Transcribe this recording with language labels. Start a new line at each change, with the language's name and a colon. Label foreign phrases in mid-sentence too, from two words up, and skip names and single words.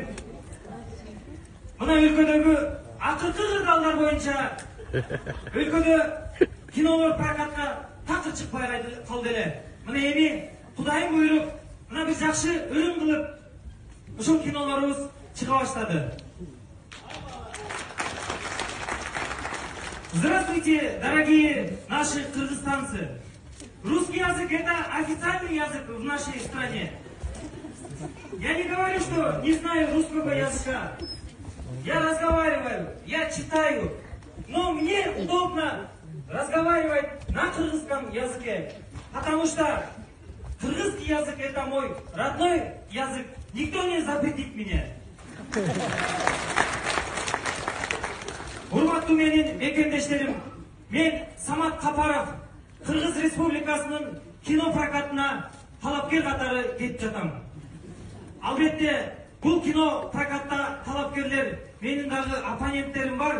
Kyrgyz: Мына өлкөдөгү акыркы кырдаалдар боюнча өлкөдө кинолор прокатка такыр чыкпай калды эле. Мына эми Кудайым буйруп, мына бир жакшы өрүм кылып, ушул кинолорубуз чыга баштады.
Russian: Здравствуйте, дорогие наши кыргызстанцы. Русский язык — это официальный язык в нашей стране. Я не говорю, что не знаю русского языка. Я разговариваю, я читаю, но мне удобно разговаривать на кыргызском языке, потому что кыргызский язык — это мой родной язык. Никто не запретит меня.
Kyrgyz: Урматтуу менин мекендештерим, мен Самат Капаров, Кыргыз Республикасынын кино прокатына талапкер катары кетип жатам. Албетте, бул кино прокатта талапкерлер менин дагы оппоненттерим бар.